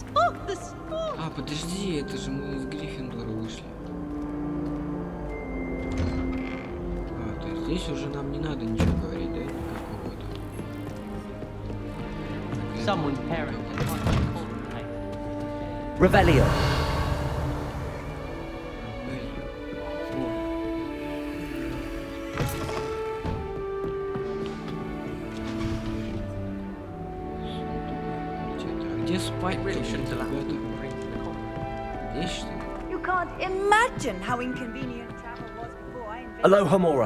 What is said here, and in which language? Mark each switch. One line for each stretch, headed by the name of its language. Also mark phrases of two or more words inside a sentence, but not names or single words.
English: Oh, the score!
Russian: А, подожди, это же мы из Гриффиндора вышли. А, то есть здесь уже нам не надо ничего говорить, да? Никакого-то.
English: Someone's parent.
Russian: Revelio. Где спать, ребята? Здесь, что ли?
English: You can't imagine how inconvenient travel was before I invented.
Russian: Alohomora.